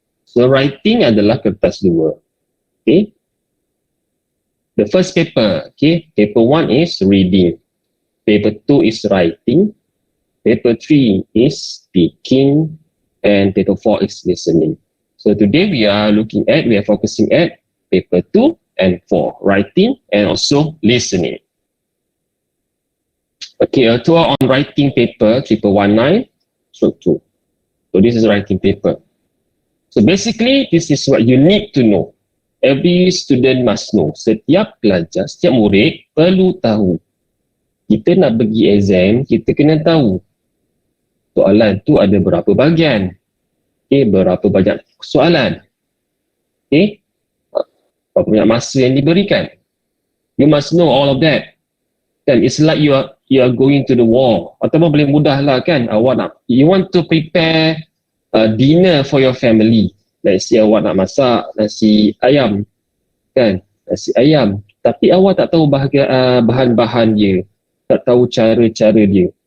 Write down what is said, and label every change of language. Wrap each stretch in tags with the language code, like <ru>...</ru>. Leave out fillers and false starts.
<en>So, writing</en> <ms>adalah kertas 2.</ms> <en>Okay. The first paper, okay, paper 1 is reading. Paper 2 is writing. Paper 3 is speaking. And paper 4 is listening. So, today we are focusing at paper 2 and 4, writing and also listening. Okay, a tour on writing paper 1119/2. So this is writing paper. So basically, this is what you need to know. Every student must know.</en> <ms>Setiap pelajar, setiap murid perlu tahu. Kita nak pergi exam, kita kena tahu soalan tu ada berapa bahagian. Okay, berapa banyak soalan. Okay, berapa banyak masa yang diberikan.</ms> <en>You must know all of that. Kan, it's like you are going to the war.</en> <ms>Ataupun boleh mudah lah kan,</ms> <en>you want to prepare dinner for your family. Let's say</en> <ms>awak nak masak nasi ayam, kan, nasi ayam. Tapi awak tak tahu bahan-bahan dia, tak tahu cara-cara dia.</ms>